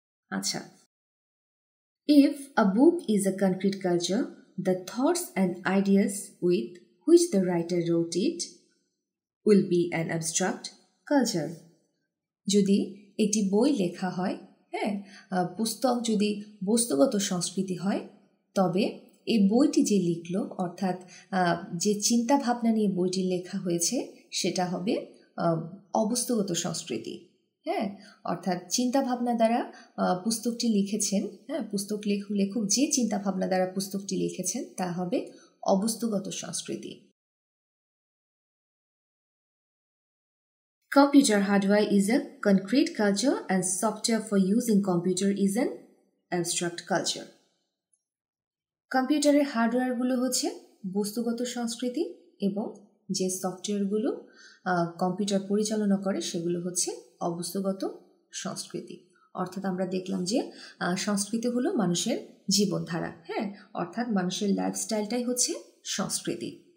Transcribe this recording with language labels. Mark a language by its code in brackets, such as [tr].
[en] আচ্ছা, if a book is a concrete culture, the thoughts and ideas with which the writer wrote it will be an abstract culture. [bn] যদি একটি বই লেখা হয়, পুস্তক যদি বস্তুগত সংস্কৃতি হয় তবে এই বইটি যে লিখল অর্থাৎ যে চিন্তা ভাবনা নিয়ে বইটি লেখা হয়েছে সেটা হবে অবস্তুগত সংস্কৃতি। অর্থাৎ চিন্তা ভাবনা দ্বারা পুস্তকটি লিখেছেন, লেখক যে চিন্তা ভাবনা দ্বারা পুস্তকটি লিখেছেন তা হবে অবস্তুগত সংস্কৃতি। [en] Computer hardware is a concrete culture and software for using computer is an abstract culture. [bn] কম্পিউটারের হার্ডওয়্যারগুলো হচ্ছে বস্তুগত সংস্কৃতি এবং যে সফটওয়্যারগুলো কম্পিউটার পরিচালনা করে সেগুলো হচ্ছে অবস্তুগত সংস্কৃতি। অর্থাৎ আমরা দেখলাম যে সংস্কৃতি হলো মানুষের জীবনধারা, অর্থাৎ মানুষের লাইফস্টাইলটাই হচ্ছে সংস্কৃতি।